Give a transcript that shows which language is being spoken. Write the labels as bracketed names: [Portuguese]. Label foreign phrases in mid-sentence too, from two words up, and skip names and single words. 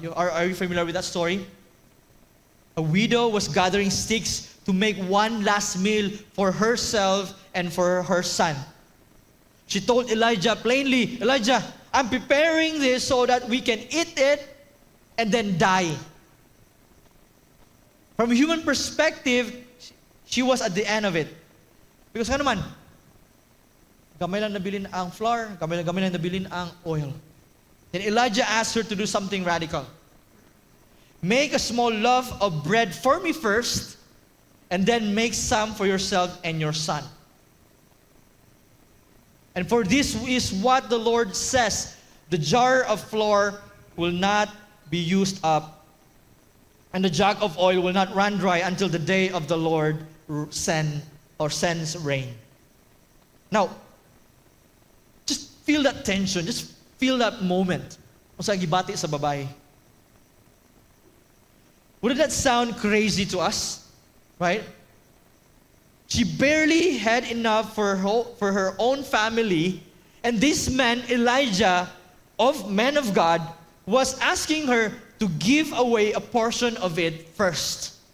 [English] Are you familiar with that story? A widow was gathering sticks to make one last meal for herself and for her son. She told Elijah plainly, Elijah, I'm preparing this so that we can eat it and then die. From a human perspective, she was at the end of it. [Cebuano] Because ano naman, gamay lang nabilin ang flour, gamay lang nabilin ang oil. [English] Then Elijah asked her to do something radical. Make a small loaf of bread for me first, and then make some for yourself and your son. And for this is what the Lord says, the jar of flour will not be used up, and the jug of oil will not run dry until the day of the Lord sends rain. Now, just feel that tension, just feel that moment. [Cebuano] Kung sa gibati sa babae. [English] Wouldn't that sound crazy to us? Right? She barely had enough for her own family, and this man, Elijah, man of God, was asking her to give away a portion of it first.